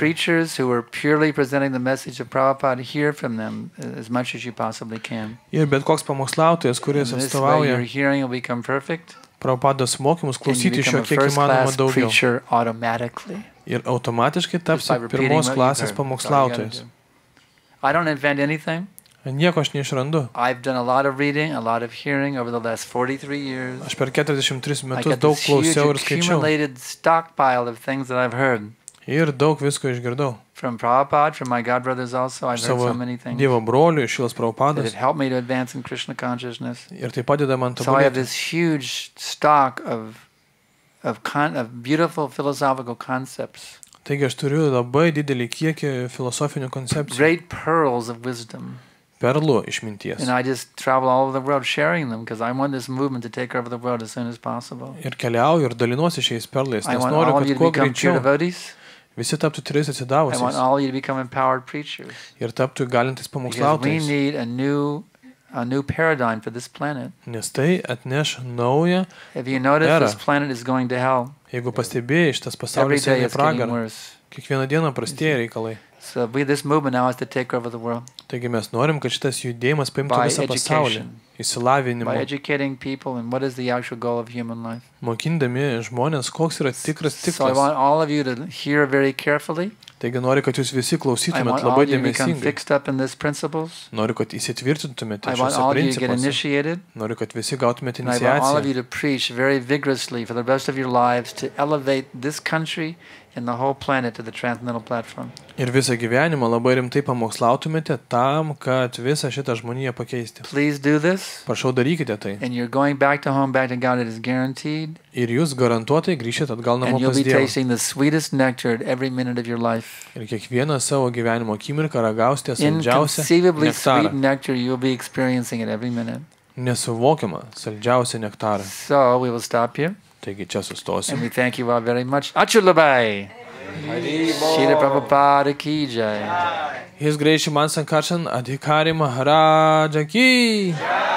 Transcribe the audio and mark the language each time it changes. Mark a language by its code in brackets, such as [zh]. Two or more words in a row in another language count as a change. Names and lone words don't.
[en] preachers who are purely presenting the message of Prabhupada, hear from them as much as you possibly can. [lt] Ir bet koks pamokslautojas, kuris [en] And this way your [lt] atstovauja [en] hearing will become perfect. [lt] Prabhupados mokymus, [en] And you [lt] klausyti iš [en] become [lt] jo [en] a [lt] kiek įmanoma [en] first-class [lt] daugiau. [en] preacher automatically. [lt] Ir automatiškai [en] Just [lt] tapsi [en] by repeating [lt] pirmos [en] what [lt] klasės [en] you've heard. That's all you gotta [lt] pamokslautojas. [en] do. I don't invent anything. [lt] Nieko aš neišrandu. [en] I've done a lot of reading, a lot of hearing over the last 43 years. [lt] Aš per 43 [en] I [lt] metus [en] got [lt] daug [en] this huge [lt] klausiau ir skaičiau. [en] accumulated stockpile of things that I've heard. [lt] Ir daug visko išgirdau. [en] From Prabhupada, from my godbrothers also, I've heard [lt] Savo [en] so many things [lt] Dievo brolių, iš Šilas [en] that [lt] Prabhupados. [en] have helped me to advance in Krishna consciousness. [lt] Ir tai padeda man [en] So I have [lt] tobulėti. [en] this huge stock of beautiful philosophical concepts, [lt] Taigi aš turiu labai didelį kiekį filosofinių koncepcijų. [en] great pearls of wisdom. [lt] Perlų išminties. [en] And I just travel all over the world sharing them because I want this movement to take over the world as soon as possible. [lt] Ir keliauju ir dalinuosi šiais perlais, [en] I [lt] nes [en] want [lt] noriu, [en] all of [lt] kad [en] you to [lt] kuo [en] become pure [lt] greičiau [en] devotees. [lt] visi taptų tris [en] I want [lt] atsidavusiais [en] all of you to become empowered preachers. [lt] ir taptų galintis [en] Because we [lt] pamokslautojais. [en] need a new paradigm for this planet. [lt] Nes tai atneš naują, [en] If you notice, [lt] Era. [en] this planet is going to hell. [lt] jeigu pastebėjai, šitas [en] Every [lt] pasaulis [en] day [lt] eina į [en] it's getting [lt] pragarą. [en] worse. [lt] Kiekvieną dieną prastėja reikalai. [en] So this movement now is to take over the world [lt] Taigi mes norim, kad šitas judėjimas paimtų [en] by [lt] visą pasaulį. [en] education, by [lt] Įsilavinimu. [en] educating people and what is the actual goal of human life. [lt] Mokindami žmonės, koks yra tikras [en] So I [lt] tikslas. [en] want all of you to hear very carefully [lt] Taigi noriu, kad jūs visi [en] I [lt] klausytumėt [en] want all [lt] labai [en] you to become [lt] dėmesingai. [en] fixed up in these principles. [lt] Noriu, kad įsitvirtintumėte [en] I want [lt] šiuose [en] all of you to get [lt] principuose. [en] initiated. [lt] Noriu, kad visi gautumėte [en] And I want all of [lt] iniciaciją. [en] you to preach very vigorously for the rest of your lives to elevate this country and the whole planet to the Transcendental Platform. [lt] Ir visą gyvenimą labai rimtai pamokslautumėte tam, kad visą šitą žmoniją pakeisti. [en] Please do this. [lt] Prašau, darykite tai. [en] And you're going back to home, back to God. It is guaranteed. [lt] Ir jūs garantuotai grįšite atgal namo [en] And you'll [lt] pas [en] be [lt] Dievą. [en] tasting the sweetest nectar at every minute of your life. [lt] Ir kiekvieną savo gyvenimo akimirką ragausite saldžiausią [en] Inconceivably sweet [lt] nektarą. [en] nectar you'll be experiencing at every minute. [lt] Nesuvokiamą, saldžiausią nektarą. [en] So we will stop here. [lt] Taigi čia sustosim. [en] And we thank you all very much. [lt] Achulabai. [hi] Srila Prabhupada की जय. [en] His Grace Shriman Sankarshan Adhikari Maharaja ki.